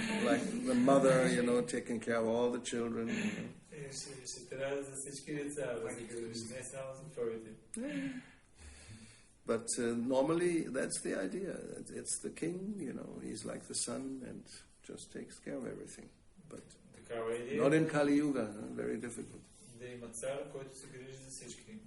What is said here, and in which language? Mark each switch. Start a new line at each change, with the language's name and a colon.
English: Like the mother, taking care of all the children.
Bulgarian: Ще трябва за всички деца да се грижи, не само за твоите.
English: But normally that's the idea. It's the king, he's like the sun and just takes care of everything. But not in Kali Yuga, very difficult.
Bulgarian: Да има цар, който се грижи за всички.